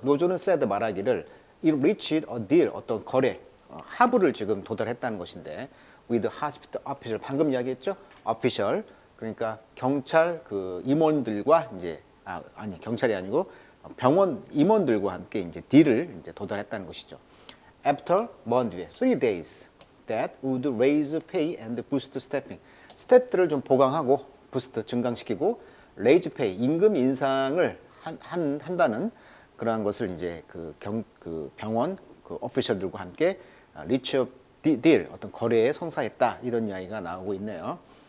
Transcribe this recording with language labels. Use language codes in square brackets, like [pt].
[ko] 노조는 said 말하기를 [en] it reached a deal, [ko] 어떤 거래, 합의를 지금 도달했다는 것인데, [en] with hospital official, [ko] 방금 이야기했죠. official, 그러니까 경찰 그 임원들과 이제 아니 경찰이 아니고 병원 임원들과 함께 이제 딜을 이제 도달했다는 것이죠. [en] After [ko] 먼 뒤에 [en] 3 days that would raise pay and boost staffing. [ko] 스태프들을 좀 보강하고 부스트 증강시키고 raise pay 임금 인상을 한다는 그러한 것을 이제 그 병원 그 오피셜들과 함께 [en] reach a deal, [ko] 어떤 거래에 성사했다, 이런 이야기가 나오고 있네요.